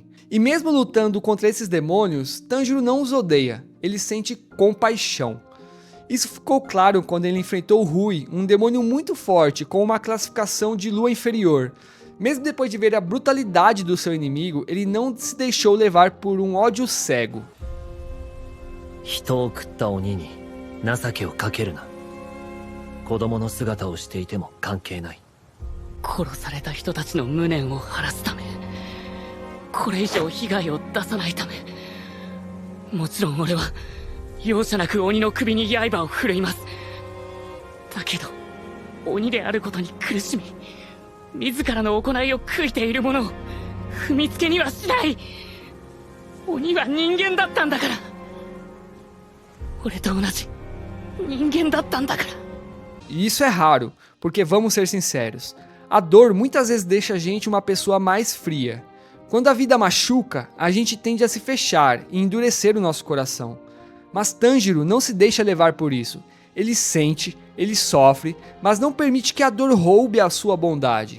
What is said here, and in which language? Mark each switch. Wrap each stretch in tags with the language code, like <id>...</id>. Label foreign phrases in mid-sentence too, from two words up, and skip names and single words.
<pt>E mesmo lutando contra esses demônios, Tanjiro não os odeia, ele sente compaixão. Isso ficou claro quando ele enfrentou Rui, um demônio muito forte com uma classificação de lua inferior. Mesmo depois de ver a brutalidade do seu inimigo, ele não se deixou levar por um ódio cego.</pt> <ja>人を食った鬼に情けをかけるな。子供の姿をしていても関係ない。殺された人たちの無念を晴らすため、これ以上被害を出さないため、もちろん俺は容赦なく鬼の首に刃を振るいます。だけど鬼であることに苦しみ、自らの行いを悔いている者を踏みつけにはしない。鬼は人間だったんだから。俺と同じ人間だったんだから。</ja> <pt>E isso é raro, porque vamos ser sinceros, a dor muitas vezes deixa a gente uma pessoa mais fria. Quando a vida machuca, a gente tende a se fechar e endurecer o nosso coração. Mas Tanjiro não se deixa levar por isso. Ele sente, ele sofre, mas não permite que a dor roube a sua bondade.</pt>